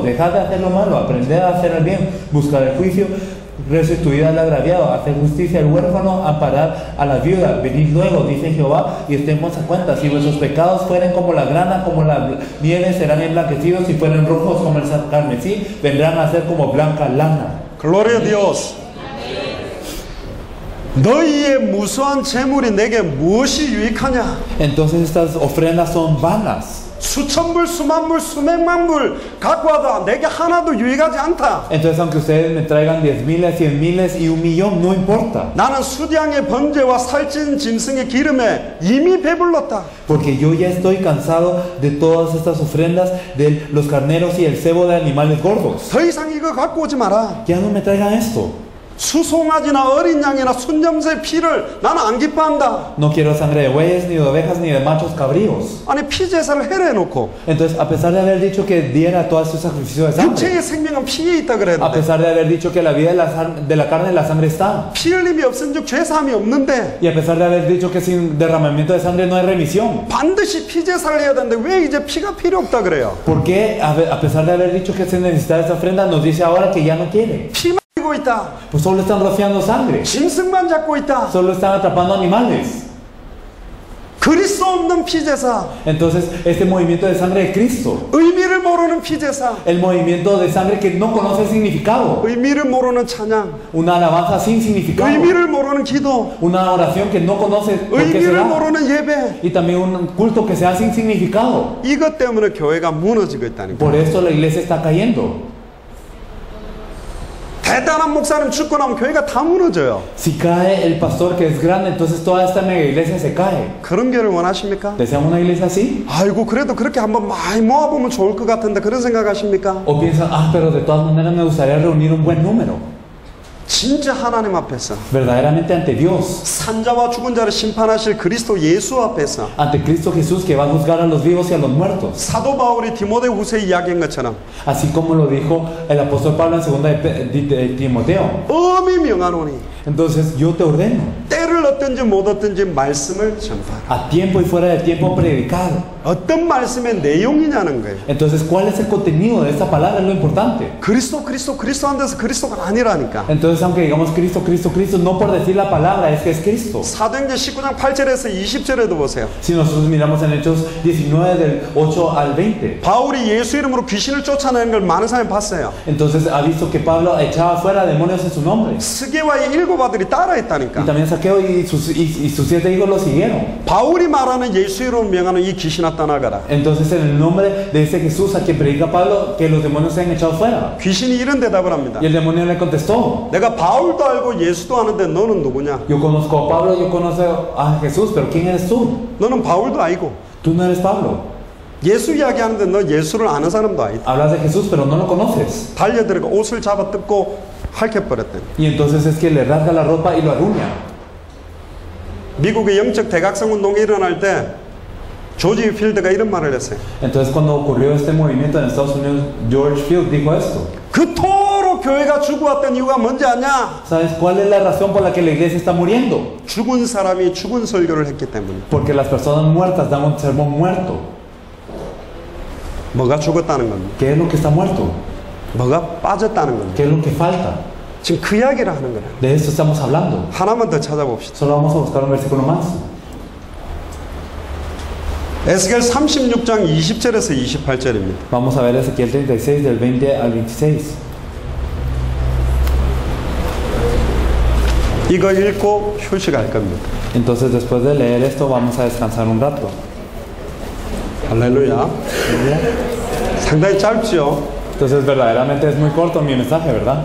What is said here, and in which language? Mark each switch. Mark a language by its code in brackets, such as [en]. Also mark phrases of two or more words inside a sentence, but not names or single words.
[es] Dejad de hacer lo malo, aprended a hacer el bien, buscar el juicio, restituir al agraviado, hacer justicia al huérfano, amparar a la viuda. Venid luego, dice Jehová, y estemos a cuenta. Si vuestros pecados fueren como la grana, como la nieve, serán emblanquecidos. Si fueren rojos como el carmesí, vendrán a ser como blanca lana. Gloria a Dios. [ko] 너희의 무수한 재물이 내게 무엇이 유익하냐? [es] Entonces estas ofrendas son vanas. [ko] 수천 불, 수만 불, 수백만 불 갖고 와도 내게 하나도 유익하지 않다. [es] Entonces aunque ustedes me traigan 10,000, 100,000 y 1,000,000, no importa. [ko] 나는 수량의 번제와 살찐 짐승의 기름에 이미 배불렀다. [es] Porque yo ya estoy cansado de todas estas ofrendas, de los carneros y el cebo de animales gordos. [ko] 더 이상 이거 갖고 오지 마라. [es] Ya no me traigan esto. [ko] 수송아지나 어린 양이나 순염소의 피를 나는 안 기뻐한다. [es] No quiero sangre de bueyes, ni de ovejas, ni de machos cabríos. [ko] 아니 피제사를 해라 해놓고 [es] Entonces, a pesar de haber dicho que diera todos estos sacrificios de sangre, [ko] 육체의 생명은 피에 있다 [es] a [ko] 그랬는데 [es] pesar de haber dicho que la vida de la carne y la sangre está, [ko] 피 흘림이 없은즉 죄사함이 없는데 [es] y a pesar de haber dicho que sin derramamiento de sangre no hay remisión, [ko] 반드시 피제사를 해야 되는데 왜 이제 피가 필요 없다 그래요? [es] ¿por qué, a pesar de haber dicho que se necesita esta ofrenda, nos dice ahora que ya no quiere? [ko] 피만 흘리고 있다. [es] Pues solo están rociando sangre, [ko] 짐승만 잡고 있다. [es] solo están atrapando animales. [ko] 그리스도 없는 피제사, [es] Entonces, este movimiento de sangre de Cristo [ko] 의미를 모르는 모르는 피제사, [es] El movimiento de sangre que no conoce el significado. [ko] 의미를 모르는 찬양, [es] Una alabanza sin significado. [ko] 의미를 모르는 기도, [es] Una oración que no conoce por qué se [ko] 의미를 [es] da. [ko] 모르는 예배. [es] Y también un culto que sea sin significado. [ko] 이것 때문에 교회가 무너지고 있다니까. [es] Por eso la iglesia está cayendo. [ko] 대단한 목사님 죽고 나면 교회가 다 무너져요. [es] Si cae el pastor que es grande, entonces toda esta mega iglesia se cae. [ko] 그런 교회를 원하십니까? [es] ¿Desean una iglesia así? [ko] 아이고 그래도 그렇게 한번 많이 모아보면 좋을 것 같은데 그런 생각하십니까? [es] ¿O piensan, pero de todas maneras me gustaría reunir un buen número? [ko] 진짜 하나님 앞에서 [es] Verdaderamente ante Dios, [ko] 산자와 죽은 자를 심판하실 그리스도 예수 앞에서 [es] ante Cristo Jesús que va a juzgar a los vivos y a los muertos. [ko] 사도 바울이 디모데후서에 이야기한 것처럼 [es] Así como lo dijo el apóstol Pablo en 2 de Timoteo. [ko] 엄히 명하노니 [es] Entonces yo te ordeno, [ko] 때를 얻든지 못 얻든지 말씀을 전파하라. [es] a tiempo y fuera de tiempo predicar. [ko] 어떤 말씀의 내용이냐는 거예요. [es] Entonces, ¿cuál es el contenido de esta palabra? Es lo importante. [ko] 그리스도 한 데서 그리스도가 아니라니까. [es] Entonces, aunque digamos Cristo, Cristo, Cristo, no por decir la palabra, es que es Cristo. [ko] 사도행전 19장 8절에서 20절에도 보세요. [es] Si nosotros miramos en Hechos 19 del 8 al 20, [ko] 바울이 예수 이름으로 귀신을 쫓아내는 걸 많은 사람이 봤어요. [es] entonces ha visto que Pablo echaba fuera demonios en su nombre. [ko] 스게와의 일곱 아들이 [es] Y [ko] 따라했다니까. [es] también Saqueo y sus 7 hijos lo siguieron. [ko] 바울이 말하는 예수 이름으로 명하는 이 귀신아 떠나가라. [es] Entonces, en el nombre de ese Jesús a quien predica Pablo, que los demonios se han echado fuera. [ko] 귀신이 이런 대답을 합니다. [es] Y el demonio le contestó: [ko] 내가 바울도 알고 예수도 아는데 너는 누구냐? [es] Yo conozco a Pablo, yo conozco a Jesús, pero ¿quién eres tú? [ko] 너는 바울도 아니고 [es] Tú no eres Pablo. [ko] 예수 이야기하는데 너 예수를 아는 사람도 아니다. [es] Hablas de Jesús, pero no lo conoces. [ko] 달려들어가 옷을 잡아 뜯고 핥혀버렸대. [es] Y entonces es que le rasga la ropa y lo arruña. [ko] 미국의 영적 대각성 운동이 일어날 때 조지 필드가 이런 말을 했어요. [es] Entonces cuando ocurrió este movimiento en Estados Unidos, George Field dijo esto: [ko] 그토록 교회가 죽어왔던 이유가 뭔지 아냐? [es] ¿Sabes cuál es la razón por la que la iglesia está muriendo? [ko] 죽은 사람이 죽은 설교를 했기 때문에. [es] Porque las personas muertas dan un sermón muerto. [ko] 뭐가 죽었다는 겁니다. [es] ¿Qué es lo que está muerto? [ko] 뭐가 빠졌다는 겁니다. [es] ¿Qué es lo que falta? [ko] 지금 그 이야기를 하는 거예요. [es] De esto estamos hablando. [ko] 하나만 더 찾아봅시다. [es] Solo vamos a buscar un versículo más. [ko] 에스겔 36장 20절에서 28절입니다. [es] Vamos a ver Ezequiel 36 del 20 al 26. [ko] 이거 읽고 휴식할 겁니다. [es] Entonces después de leer esto vamos a descansar un rato. [ko] 할렐루야. 상당히 짧죠? [es] Entonces verdaderamente es muy corto mi mensaje, ¿verdad?